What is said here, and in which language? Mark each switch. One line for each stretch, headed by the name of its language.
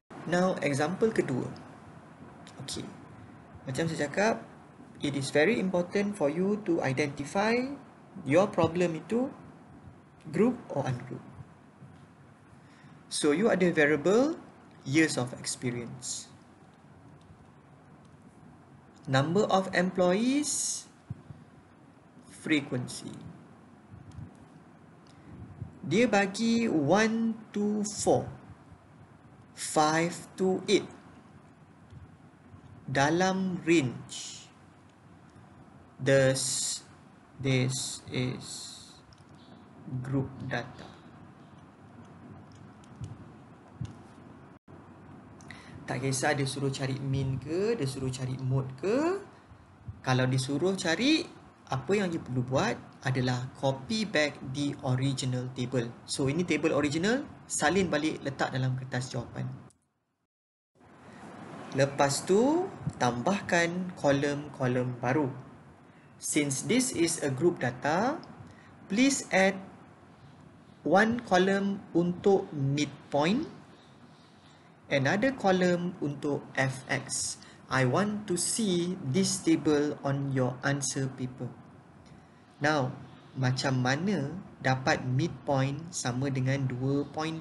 English: Now, example kedua. Okay.
Malay: Macam saya cakap,
English: it is very important for you to identify your problem itu group or ungroup. So, you
Malay: ada
English: variable years of experience. Number of employees, frequency.
Malay: Dia bagi 1 to 4, 5 to 8 dalam range.
English: This is group data.
Malay: Tak kisah dia suruh cari mean ke, dia suruh cari mode ke. Kalau disuruh cari, apa yang you perlu buat adalah
English: copy back the original table.
Malay: So, ini table original, salin balik, letak dalam kertas jawapan. Lepas tu, tambahkan kolom-kolom baru.
English: Since this is a group data, please add one column
Malay: untuk
English: midpoint, another column untuk fx. I want to see this table on your answer paper. Now,
Malay: macam mana dapat midpoint sama dengan 2.5?